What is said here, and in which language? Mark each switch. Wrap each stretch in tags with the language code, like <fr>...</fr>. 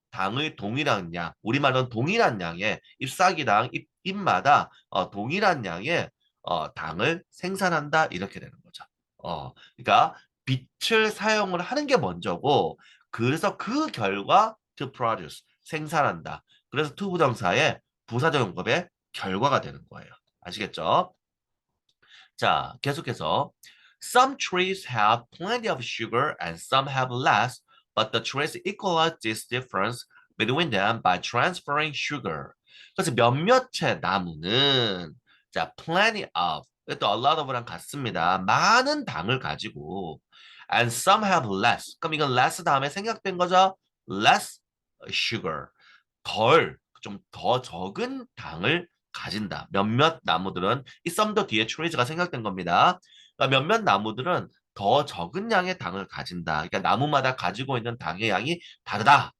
<ko>당의 동일한 양, 우리말로는 동일한 양의 잎사귀당 잎마다 동일한 양의 당을 생산한다 이렇게 되는 거죠. 그러니까 빛을 사용을 하는 게 먼저고 그래서 그 결과 to produce 생산한다. 그래서 to 부정사의 부사적 용법의 결과가 되는 거예요. 아시겠죠? 자, 계속해서</ko> <en>Some trees have plenty of sugar and some have less, but the trees equalize this difference between them by transferring sugar.</en> <ko>그래서 몇몇의 나무는 자, plenty of 또 a lot of랑 같습니다. 많은 당을 가지고</ko> <en>and some have less.</en> <ko>그럼 이건 less 다음에 생략된 거죠? less sugar. 좀 더 적은 당을 가진다. 몇몇 나무들은 이 썸더 뒤에 트레이즈가 생략된 겁니다. 그러니까 몇몇 나무들은 더 적은 양의 당을 가진다. 그러니까 나무마다 가지고 있는 당의 양이 다르다.</ko>